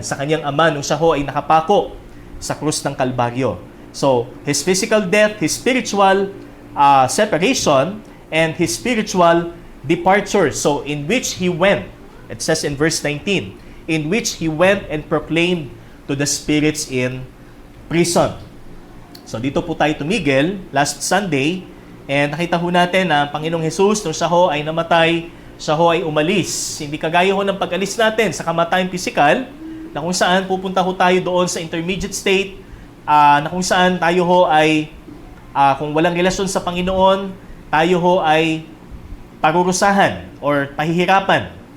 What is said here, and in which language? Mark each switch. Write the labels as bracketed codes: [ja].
[tl] Sa kanyang Ama, nung siya ho ay nakapako sa krus ng Kalbaryo. [en] So, His physical death, His spiritual separation, and His spiritual departure. So, in which He went, it says in verse 19, in which He went and proclaimed to the spirits in prison. [tl] So, dito po tayo tumigil last Sunday, and nakita ho natin na Panginoong Jesus, nung siya ho ay namatay, siya ho ay umalis. Hindi kagaya ho ng pag-alis natin sa kamatayang pisikal, na kung saan pupunta ho tayo doon sa intermediate state, na kung saan tayo ho ay, kung walang relasyon sa Panginoon, tayo ho ay parurusahan or pahihirapan.